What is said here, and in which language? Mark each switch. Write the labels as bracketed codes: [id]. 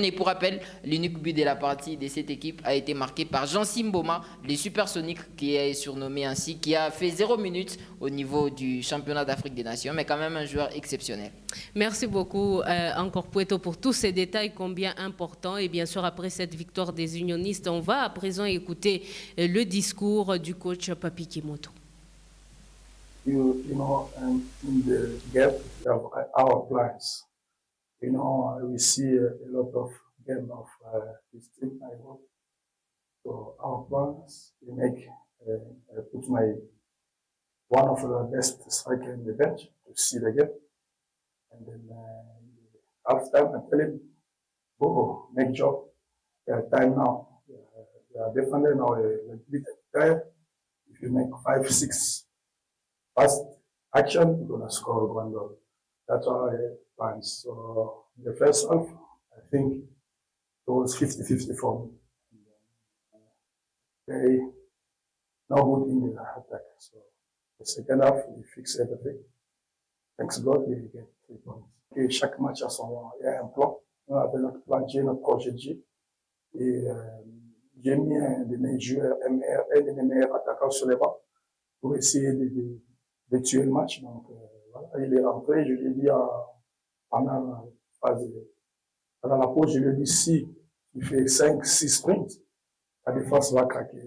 [fr] Et pour rappel, l'unique but de la partie de cette équipe a été marqué par Jean Simboma, les Supersoniques, qui est surnommé ainsi, qui a fait 0 minutes au niveau du championnat d'Afrique des Nations, mais quand même un joueur exceptionnel. Merci beaucoup encore Pueto pour tous ces détails combien importants. Et bien sûr, après cette victoire des unionistes, on va à présent écouter le discours du coach Papi Kimoto. [en] You know, in the gap of our plans, you know, we see a lot of game of this team, I hope. So our plans, we make, I put one of the best striker in the bench to see the game. And then after I tell him, go, make job. Time now. We are definitely now a bit tired. If you make 5, 6 fast action, you're going to score 1 goal. That's our plans. So in the first half, I think it was 50-50 for me. They no good in the attack. So the second half, we fix everything. Thanks God, we get 3 points. [fr] Et chaque match a il y a un plan. On avait notre plan G, notre projet G. Et j'ai mis un de mes joueurs, un de mes meilleurs attaquants sur les bancs pour essayer de tuer le match. Donc voilà, il est rentré, je lui ai dit pendant la pause, je lui ai dit si il fait 5-6 sprints, la défense va craquer.